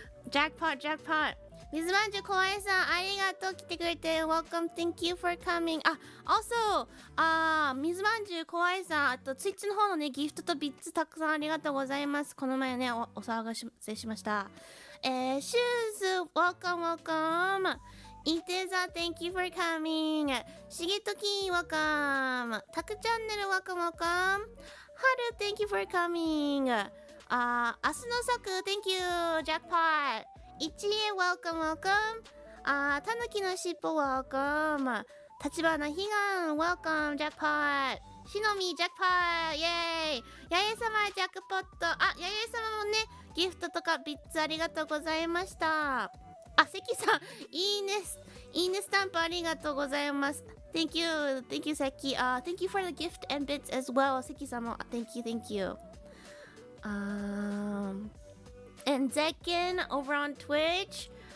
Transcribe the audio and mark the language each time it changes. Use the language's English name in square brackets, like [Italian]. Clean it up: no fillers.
[Japanese] Jackpot. 水まんじゅう怖いさん、ありがとう来てくれて [English] Welcome, thank you for coming! [Japanese] Also, 水まんじゅう怖いさん、Twitch の方のね、ギフトとビッツたくさんありがとうございます。この前ね、お騒がせしました。 [English] シューズ、welcome! イテザ、thank you for coming! しげとき、welcome! たくチャンネル、welcome! Haru, thank you for coming. 明日のさく thank you. Jackpot. 一恵 welcome. たぬきのしっぽ welcome. 立花悲願 welcome. Jackpot. しのみ jackpot. イェーイ。 [Japanese] やえさまジャックポット。やえさまもねギフトとかビッツありがとうございました。関さんいいねスタンプありがとうございます。 [English] Thank you, Seki. Thank you for the gift and bits as well, Seki-sama. Thank you. And Zekin over on Twitch.